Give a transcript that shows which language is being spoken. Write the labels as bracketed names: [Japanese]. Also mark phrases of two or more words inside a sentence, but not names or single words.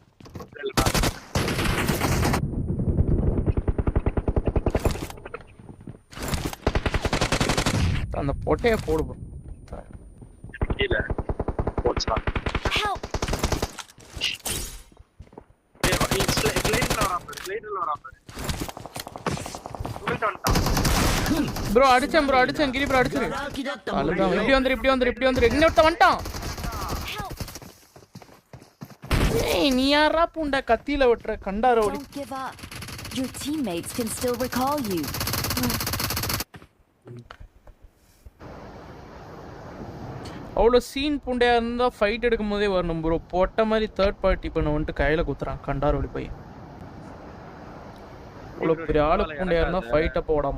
[Tamil] அந்த பொட்டைய போடு bro. கீழ போச்சா [English] Help! [Tamil] ஏய் ஸ்லைடர்ல வரான் உள்ள வந்துட்டான் ப்ரோ அடிச்சேன் கிரி ப்ரோ அடிச்சிரு. [Japanese] ガラ空きだったもんで [Tamil] அவ்வளவுதான். [Japanese] よ。 [Tamil] இப்படி வந்துரு இன்னொருத்த வந்துட்டான். [English] Help! [Tamil] ஏய் நீ யாரா பூண்ட கத்தியில வெட்டுற கண்டாரோலி? [English] Don't give up. Your teammates can still recall you. [Tamil] அவ்வளோ சீன் புண்டையா இருந்தா ஃபைட் எடுக்கும் போதே வரணும் ப்ரோ. பொட்ட மாதிரி [English] third party [Tamil] பண்ண வந்துட்டு கையில குத்துறான் கண்டாரோலி போய். அவ்வளோ பெரிய ஆளு புண்டையா இருந்தா ஃபைட் அப்போ மதர் ஷோ.